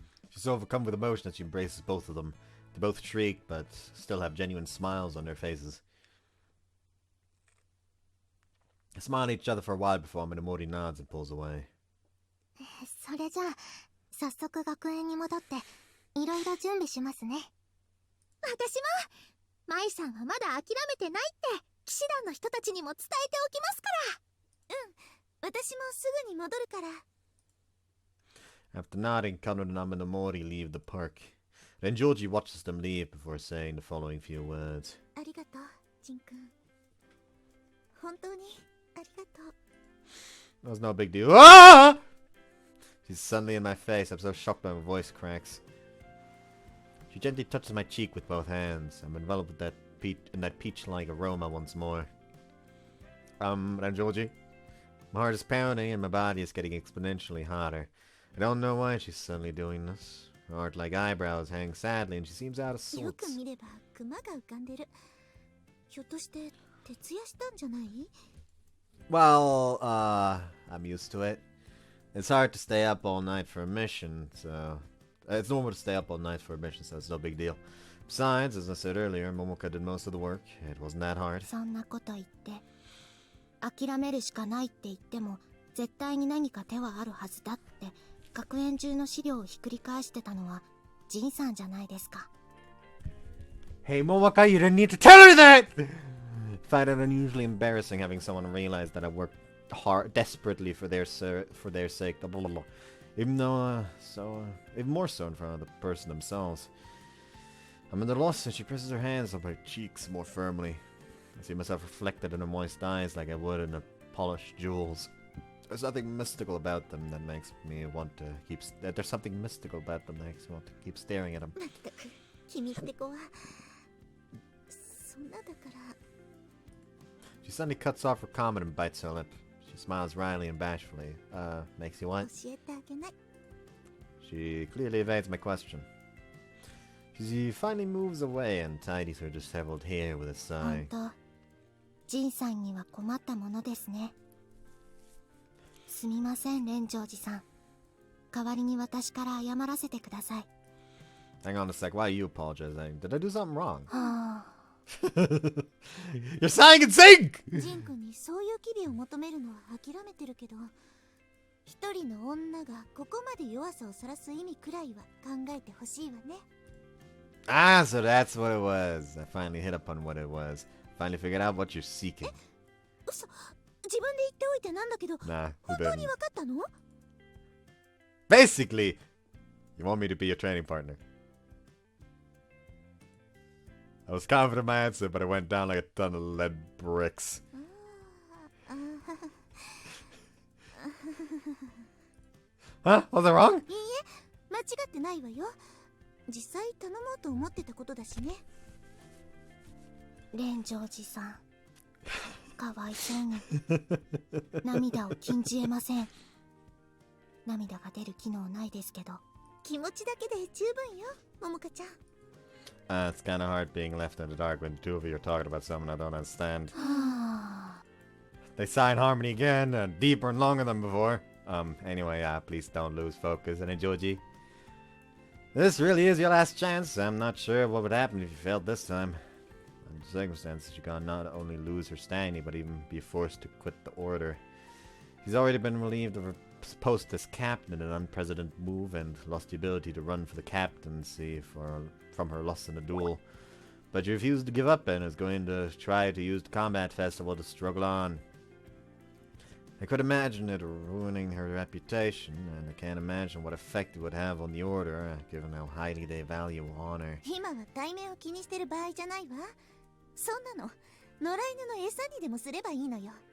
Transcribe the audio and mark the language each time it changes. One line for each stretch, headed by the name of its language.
English: She's overcome with emotion as she embraces both of them. They both shriek, but still have genuine smiles on their faces. They smile at each other for a while before Aminomori nods and pulls away.
Japanese: それじゃあ、早速学園に戻って、いろいろ準備しますね。私も、舞さんはまだ諦めてないって、騎士団の人たちにも伝えておきますから。うん、私もすぐに戻るから。
English: After nodding, Kano and Aminomori leave the park. Then Georgie watches them leave before saying the following few words.
Japanese: ありがとう、ジンくん。本当にありがとう。
English: That was no big deal. Ah! She's suddenly in my face. I'm so shocked my voice cracks. She gently touches my cheek with both hands. I'm enveloped with that peach-like aroma once more. Georgie? My heart is pounding and my body is getting exponentially hotter. I don't know why she's suddenly doing this. Her art-like eyebrows hang sadly and she seems out of
Japanese: よく
English: sorts.
Japanese: 見ればクマが浮かんでる。ひょっとして徹夜したんじゃない？
English: Well, I'm used to it. It's hard to stay up all night for a mission, so... It's normal to stay up all night for a mission, so it's no big deal. Besides, as I said earlier, Momoka did most of the work. It wasn't that hard.
Japanese: そんなこと言って、諦めるしかないって言っても、絶対に何か手はあるはずだって、学園中の資料をひっくり返してたのは、ジンさんじゃないですか。
English: Hey, Momoka, you didn't need to tell her that! Find it unusually embarrassing having someone realize that I worked hard, desperately for their sake. Blah, blah, blah. Even though, even more so in front of the person themselves. I'm at a loss and she presses her hands on my cheeks more firmly. I see myself reflected in her moist eyes like I would in the polished jewels. There's something mystical about them that makes me want to keep... There's something mystical about them that makes me want to keep staring at them.
Japanese: まったく、君って子は、そんなだから。
English: She suddenly cuts off her comment and bites her lip. She smiles wryly and bashfully. Makes you what?
Japanese: 教えてあげない。
English: She clearly evades my question. She finally moves away and tidies her disheveled hair with a sigh.
Japanese: 当、ジンさんには困ったものですね。すみません、レンジョージさん。代わりに私から謝らせてください。
English: Hang on a sec, why are you apologizing? Did I do something wrong?
Japanese: はあ、
English: You're saying in sync!
Japanese: ジン君にそういう機微を求めるのは諦めてるけど、一人の女がここまで弱さを晒す意味くらいは考えてほしいわね。
English: Ah, so that's what it was. I finally hit upon what it was. Finally figured out what you're seeking.
Japanese: 嘘、自分で言っておいてなんだけど、
English: Nah, who
Japanese: 本当
English: didn't?
Japanese: に分かったの？
English: Basically, you want me to be your training partner. I was confident in my answer, but it went down like a ton of lead bricks. Huh? Was I wrong?
Japanese: いいえ、間違ってないわよ。実際頼もうと思ってたことだしね。蓮城寺さん、かわいそうに涙を禁じえません。涙が出る機能ないですけど、気持ちだけで十分よ、ももかちゃん。
English: It's kind of hard being left in the dark when the two of you are talking about something I don't understand. They sigh in harmony again, deeper and longer than before. Anyway, please don't lose focus. And Joji, this really is your last chance. I'm not sure what would happen if you failed this time. Under the circumstances, you can not only lose her standing, but even be forced to quit the order. She's already been relieved of her post as captain in an unprecedented move and lost the ability to run for the captaincy from her loss in a duel. But she refused to give up and is going to try to use the combat festival to struggle on. I could imagine it ruining her reputation, and I can't imagine what effect it would have on the order, given how highly they value honor.
Japanese: 今は対面を気にしてる場合じゃないわ。そんなの野良犬の餌にでもすればいいのよ。